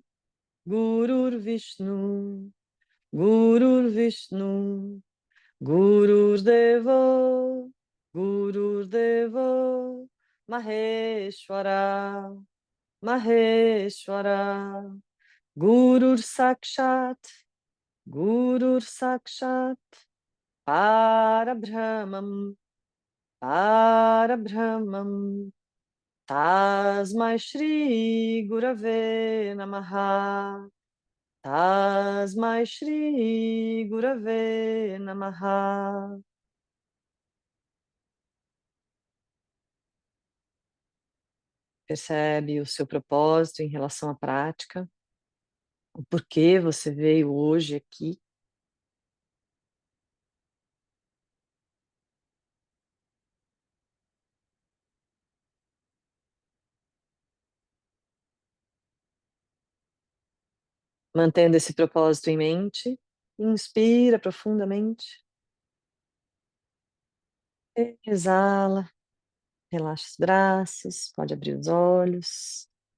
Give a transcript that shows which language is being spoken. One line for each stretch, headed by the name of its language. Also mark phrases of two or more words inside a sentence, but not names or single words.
Sanskrit: Gurur Vishnu, Gurur Vishnu, Gurur Devo, Gurur Devo, Maheshwara, Maheshwara, Gurur Sakshat, Gurur Sakshat, Parabrahmam, Parabrahmam, Tasmai Shri Gurave Namaha, Tasmai Shri Gurave Namaha.
Portuguese: Percebe o seu propósito em relação à prática, o porquê você veio hoje aqui. Mantendo esse propósito em mente, inspira profundamente, exala, relaxa os braços, pode abrir os olhos.